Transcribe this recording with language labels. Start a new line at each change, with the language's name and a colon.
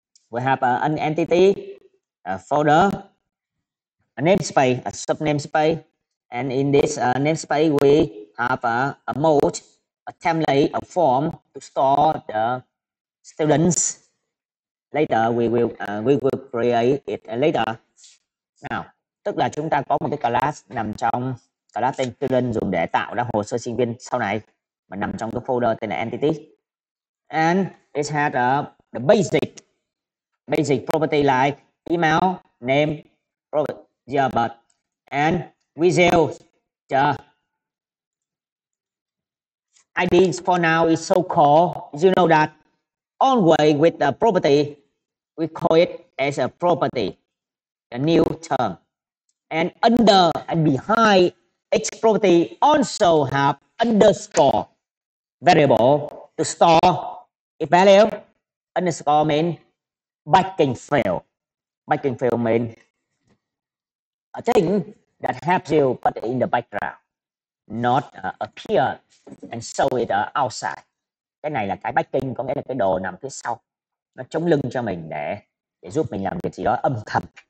English: We have an entity, a folder, a namespace, a subnamespace, and in this namespace we have a mode, a template, a form to store the students. Later we will create it later.
Vietnamese: Nào, tức là chúng ta có một cái class nằm trong class tên student dùng để tạo ra hồ sơ sinh viên sau này, mà nằm trong cái folder tên là entity.
English: And it has the basic property like email, name, year birth, and visual. ID for now is so called. You know that always with the property, we call it as a property, a new term. And under and behind each property also have underscore variable to store its value. Underscore means backing field. Backing field means a thing that helps you put it in the background, not appear and show it outside.
Vietnamese: Cái này là cái backing, có nghĩa là cái đồ nằm phía sau, nó chống lưng cho mình để giúp mình làm việc gì đó âm thầm.